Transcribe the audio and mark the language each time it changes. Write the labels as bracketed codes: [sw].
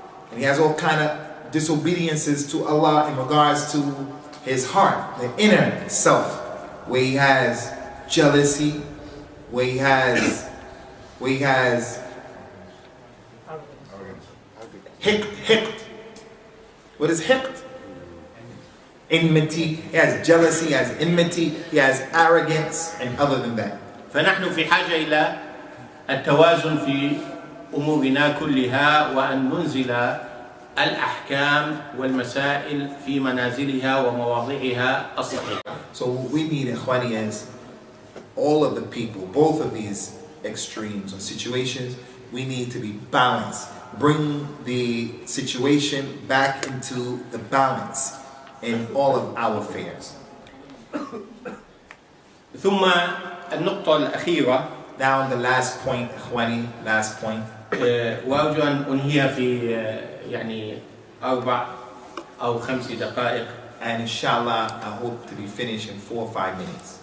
[en] And he has all kind of disobediences to Allah in regards to his heart, the inner self, where he has jealousy, where he has hiqd. What is hiqd? Enmity. He has jealousy, he has enmity, he has arrogance, and other than that. [ar] فنحن في حاجة إلى التوازن في أمورنا كلها وأن ننزل الأحكام والمسائل في منازلها ومواضعها الصحيحة. [en] So what we need, Ikhwani, is all of the people, both of these extremes or situations, we need to be balanced. Bring the situation back into the balance in all of our affairs. [ar] ثم النقطة الأخيرة. [en] Now the last point, Ikhwani, last point. [ar] وأرجو أن أنهيها في يعني 4 أو 5 دقائق. [en] And inshallah, I hope to be finished in 4 or 5 minutes.